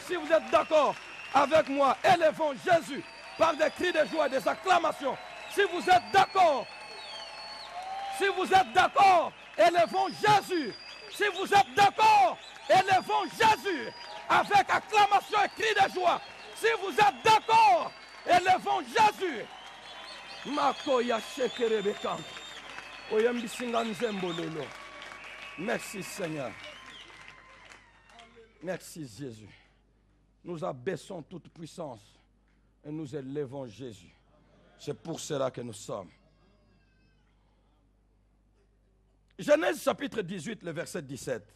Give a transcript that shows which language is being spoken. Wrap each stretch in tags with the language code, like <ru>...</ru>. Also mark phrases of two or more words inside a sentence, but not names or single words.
<fr>Si vous êtes d'accord avec moi, élevons Jésus par des cris de joie et des acclamations. Si vous êtes d'accord, élevons Jésus. Si vous êtes d'accord, élevons Jésus avec acclamation et cris de joie. Si vous êtes d'accord, élevons Jésus. Makoya shekerebeka. Oyambisinga nzembololo. Merci Seigneur. Merci Jésus. Nous abaissons toute puissance et nous élevons Jésus. C'est pour cela que nous sommes. Genèse chapitre 18, le verset 17.</fr>